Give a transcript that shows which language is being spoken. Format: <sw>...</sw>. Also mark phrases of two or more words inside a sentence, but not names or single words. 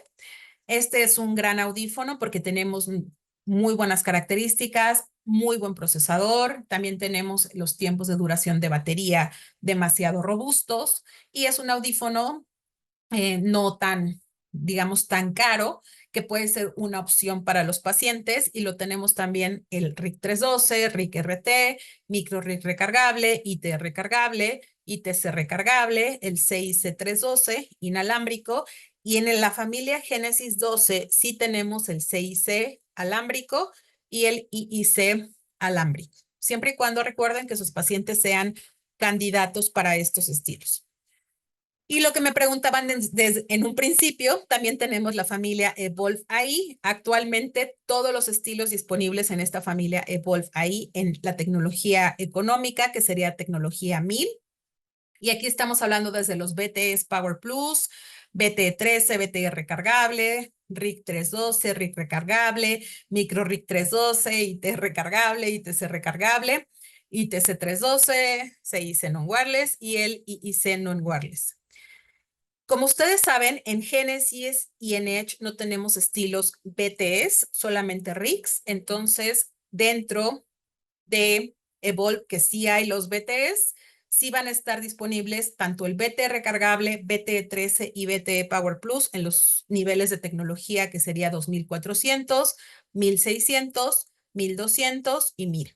<es>Este es un gran audífono porque tenemos muy buenas características, muy buen procesador, también tenemos los tiempos de duración de batería demasiado robustos y es un audífono no tan, digamos, tan caro, que puede ser una opción para los pacientes. Y lo tenemos también el RIC 312, RIC RT, micro RIC recargable, IT recargable, ITC recargable, el CIC 312 inalámbrico. Y en la familia Genesis 12 sí tenemos el CIC alámbrico y el IIC alámbrico. siempre y cuando recuerden que sus pacientes sean candidatos para estos estilos. Y lo que me preguntaban en un principio, también tenemos la familia Evolve AI. Actualmente todos los estilos disponibles en esta familia Evolve AI en la tecnología económica, que sería tecnología 1000. Y aquí estamos hablando desde los BTEs Power Plus, BTE 13, BTE recargable, RIC 312, RIC recargable, Micro RIC 312, IT recargable, ITC recargable, ITC 312, CIC non-wireless y el IIC non-wireless. Como ustedes saben, en Genesis y en Edge no tenemos estilos BTS, solamente RICs. Entonces, dentro de Evolve, que sí hay los BTS, sí van a estar disponibles tanto el BTE recargable, BTE 13 y BTE Power Plus en los niveles de tecnología que sería 2400, 1600, 1200 y 1000.</es>